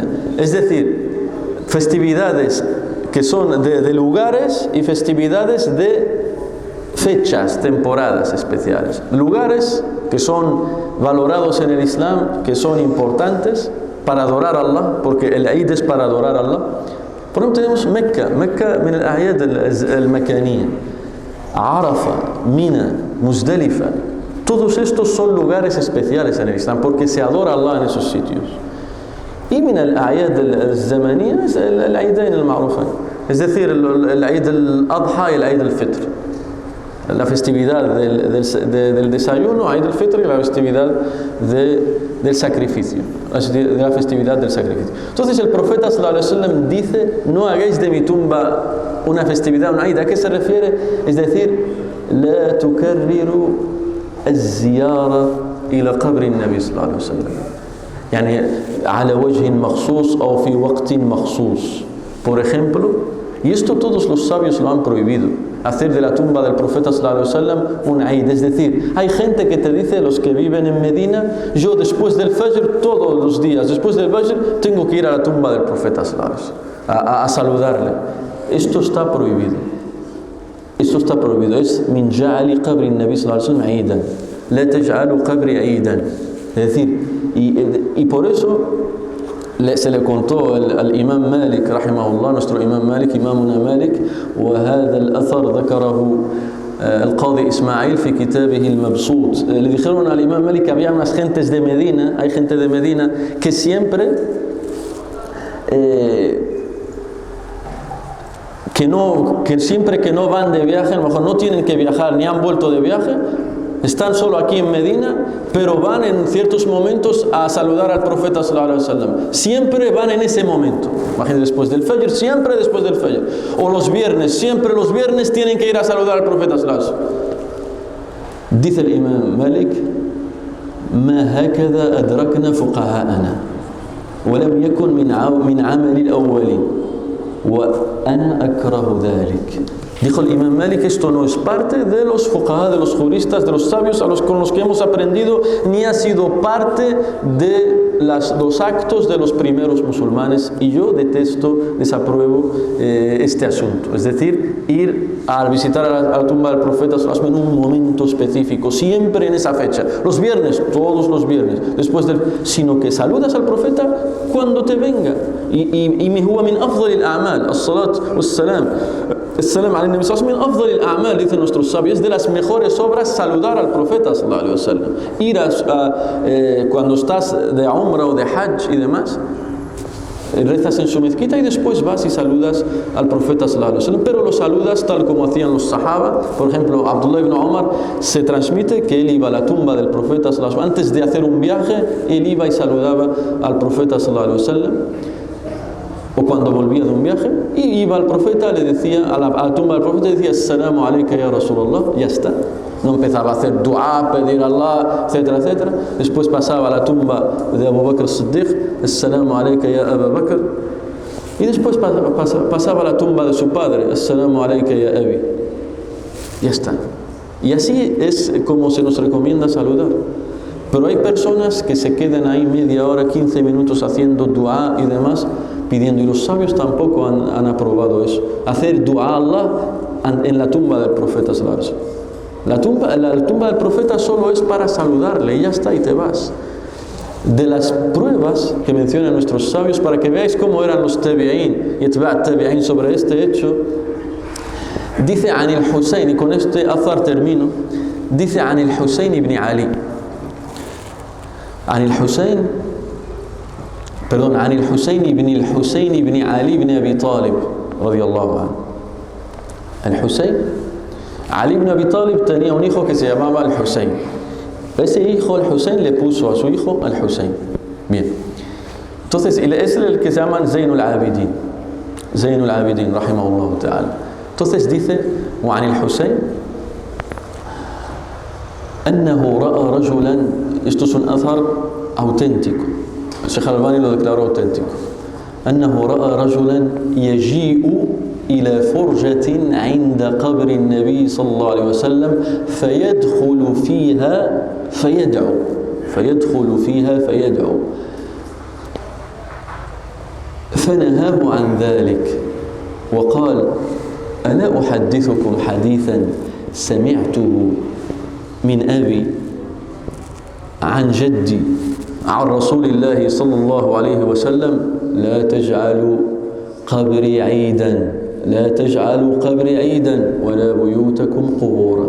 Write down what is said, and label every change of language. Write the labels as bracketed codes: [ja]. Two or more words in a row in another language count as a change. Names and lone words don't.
[es] Es decir, festividades que son de lugares y festividades de fechas, temporadas especiales. Lugares que son valorados en el Islam, que son importantes para adorar a Allah, porque el Eid es para adorar a Allah. Por ejemplo, tenemos Mecca [ar] من الأعياد المكانية, [es] Arafa, Mina, Muzdalifa. Todos estos son lugares especiales en el Islam porque se adora a Allah en esos sitios. Y [ar] من الأعياد الزمانية [es] es el [ar] العيدين المعروفين, [es] es decir, el Eid al-Adha y el Eid al-Fitr. La festividad del desayuno, Eid al-Fitr, y la festividad del sacrificio, de la festividad del sacrificio. Entonces el profeta [ar] صلى الله عليه وسلم [es] dice: no hagáis de mi tumba una festividad, una Eid. ¿A qué se refiere? Es decir, [ar] لا تكرر الزيارة إلى قبر النبي صلى الله عليه وسلم يعني على وجه مخصوص أو في وقت مخصوص. [es] Por ejemplo, y esto todos los sabios lo han prohibido, hacer de la tumba del profeta [ar] صلى الله عليه وسلم [es] un Eid. Es decir, hay gente que te dice, los que viven en Medina, yo después del Fajr, todos los días, después del Fajr, tengo que ir a la tumba del profeta [ar] صلى الله عليه وسلم, [es] a saludarle. Esto está prohibido. Esto está prohibido. [ar] Es من جعل قبر النبي صلى الله عليه وسلم عيدا. لا تجعلوا قبري عيدا. [es] Es decir, y por eso se le contó al imam Malik rahimahullah, nuestro imam Malik, imamuna Malik, [ar] وهذا الأثر ذكره القاضي إسماعيل في كتابه المبسوط. [es] Le dijeron al imam Malik que había unas gentes de Medina, hay gente de Medina que siempre que no van de viaje, a lo mejor no tienen que viajar ni han vuelto de viaje, están solo aquí en Medina, pero van en ciertos momentos a saludar al profeta [ar] صلى الله عليه وسلم. [es] Siempre van en ese momento. Imagínate, después del Fajr, siempre después del Fajr. O los viernes, siempre los viernes tienen que ir a saludar al profeta [ar] صلى الله عليه وسلم. [es] Dice el imam Malik: [ar] ما هكذا أدركنا فقهاءنا ولم يكن من عمل الأولين وأنا أكره ذلك. [es] Dijo el imam Malik, esto no es parte de los fuqaha, de los juristas, de los sabios con los que hemos aprendido, ni ha sido parte de los actos de los primeros musulmanes, y yo desapruebo este asunto. Es decir, ir a visitar a la tumba del profeta en un momento específico, siempre en esa fecha, los viernes, todos los viernes, sino que saludas al profeta cuando te venga. [ar] وهو من أفضل الأعمال, الصلاة والسلام. السلام على النبي صلى الله عليه وسلم من أفضل الأعمال, [es] dicen nuestros sabios, de las mejores obras saludar al profeta [ar] صلى الله عليه وسلم. [es] Ir cuando estás de umra o de hajj y demás, rezas en su mezquita y después vas y saludas al profeta [ar] صلى الله عليه وسلم, [es] pero lo saludas tal como hacían los sahaba. Por ejemplo, Abdullah ibn Umar, se transmite que él iba a la tumba del profeta [ar] صلى الله عليه وسلم [es] antes de hacer un viaje, él iba y saludaba al profeta [ar] صلى الله عليه وسلم. [es] O cuando volvía de un viaje, y iba al profeta, le decía a la tumba del profeta, decía [ar] السلام عليك يا رسول الله, [es] ya está. No empezaba a hacer dua, pedir a Allah, etcétera, etcétera. Después pasaba a la tumba de Abu Bakr Siddiq, [ar] السلام عليك يا أبا بكر. [es] Y después pasaba a la tumba de su padre, [ar] السلام عليك يا أبي. [es] Ya está. Y así es como se nos recomienda saludar. Pero hay personas que se quedan ahí media hora, 15 minutos haciendo dua y demás, pidiendo, y los sabios tampoco han aprobado eso. Hacer dua a Allah en la tumba del profeta [ar] صلى الله عليه وسلم. [es] La tumba del profeta solo es para saludarle y ya está, y te vas. De las pruebas que mencionan nuestros sabios, para que veáis cómo eran los tabi'in y etba' tabi'in sobre este hecho, dice [ar] عن الحسين, [es] y con este azar termino, dice [ar] عن الحسين [es] ibn Ali, [ar] عن الحسين [es] ibn Ali ibn Abi Talib [ar] رضي الله عنه. [es] El Husayn, Ali ibn Abi Talib tenía un hijo que se llamaba el Husayn. Ese hijo, el Husayn, le puso a su hijo el Husayn. Bien. Entonces, es el que se llama Zainul Abidin. [ar] Zainul Abidin, رحمه الله تعالى. [es] Entonces dice, [ar] وعن الحسين أنه رأى رجلا, [es] esto es un azar auténtico. El Sheikh Al-Albani lo declaró auténtico. [ar] أنه رأى رجلا يجيء إلى فرجة عند قبر النبي صلى الله عليه وسلم فيدخل فيها فيدعو فنهاه عن ذلك وقال ألا أحدثكم حديثا سمعته من أبي عن جدي عن رسول الله صلى الله عليه وسلم لا تجعلوا قبري عيدا ولا بيوتكم قبورا.